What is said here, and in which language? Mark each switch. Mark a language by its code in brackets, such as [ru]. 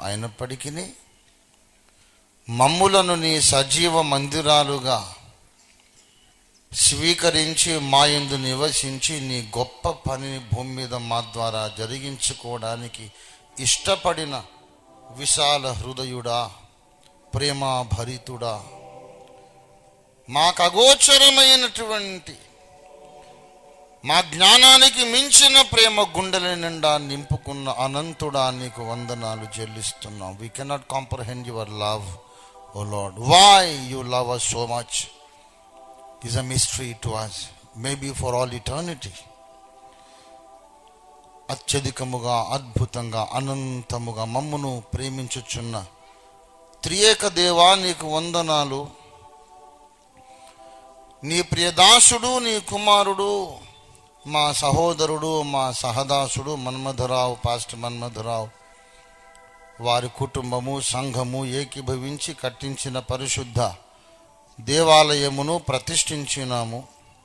[te] అయినప్పటికీ మమ్ములను నీ సజీవ మందిరాలుగా స్వీకరించి మా యందు నివసించి నీ గొప్ప పనిని భూమి మీద మా ద్వారా జరిగించుకోవడానికి ఇష్టపడిన విశాల హృదయుడా, ప్రేమాభరితుడా, మాకు అగోచరమైనటువంటి మా జ్ఞానానికి మించిన ప్రేమ గుండెల నిండా నింపుకున్న అనంతుడా, నీకు వందనాలు చెల్లిస్తున్నాం. [en] We cannot comprehend your love, O Lord. Why you love us so much is a mystery to us, maybe for all eternity. [te] అత్యధికముగా, అద్భుతంగా, అనంతముగా మమ్మును ప్రేమించుచున్న త్రియేక దేవా, నీకు వందనాలు. నీ ప్రియదాసుడు, నీ కుమారుడు, మా సహోదరుడు, మా సహదాసుడు మన్మధరావు, పాస్టర్ మన్మధరావు, వారి కుటుంబము, సంఘము ఏకీభవించి కట్టించిన పరిశుద్ధ దేవాలయమును ప్రతిష్ఠించినాము.